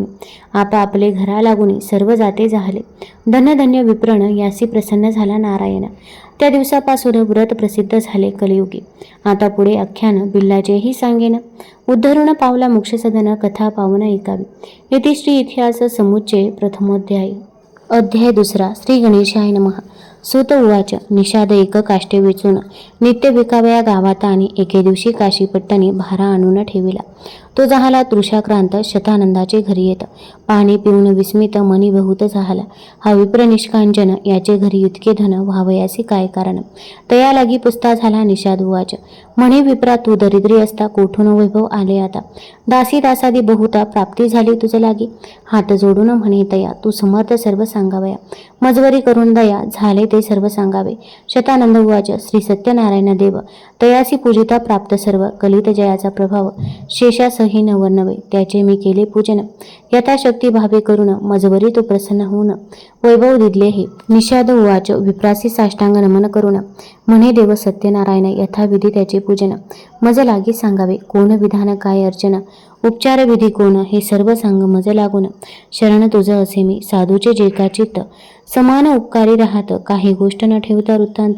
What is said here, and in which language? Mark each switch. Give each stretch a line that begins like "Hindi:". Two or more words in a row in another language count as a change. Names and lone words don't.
Marathi: आपा आपले घरा लागून सर्व जाते झाले. धन्य विप्रण यासी प्रसन्न झाला नारायण. त्या दिवसापासून व्रत प्रसिद्ध झाले कलियुगी. आता पुढे आख्यान बिल्लाचेही सांगेन. उद्धरण पावला मोक्षसदन कथा पावन ऐकावी.
Sanskrit: इति श्री इतिहास समुच्चय प्रथमोध्याय.
Marathi: अध्याय दुसरा.
Sanskrit: श्री गणेशाय नमः. सूत उवाच.
Marathi: निषाद एक काष्टे वेचून नित्य विकाव्या गावात आणि एके दिवशी काशीपट्टणी भारा आणून ठेविला. तो झाला तृषाक्रांत शतानंदाचे घरी येत. पाणी पिऊन विस्मित मनी बहुत झाला. हा विप्र निष्कांचन याचे घरी इतके धन व्हावयासी काय कारण. तया लागी पुसता झाला. निषाद उवाच. म्हणे विप्रा तू दरिद्री असता कोठून वैभव आले आता. दासी दासादी बहुता प्राप्ती झाली तुझ लागी. हात जोडून म्हणे तया तू समर्थ सर्व सांगावया. मजवरी करून दया झाले ते सर्व सांगावे. शतानंद उवाच. श्री सत्यनारायण देव तयासी पूजिता प्राप्त सर्व. कलित जयाचा प्रभाव शेषासही न वर्णवे. त्याचे मी केले पूजन यथाशक्ती भावे करून. मजवरी तो प्रसन्न होऊन वैभव दिदले हे. निषाद उवाच. विप्रासी साष्टांग नमन करून म्हणे देव सत्यनारायण यथाविधी त्याचे पूजन मज लागी सांगावे. कोण विधान काय अर्चन उपचार विधी कोण हे सर्व सांग मज लागून. शरण तुझ असे मी साधूचे जे का चित्त. समान उपकारी राहत काही गोष्ट न ठेवता वृत्तांत.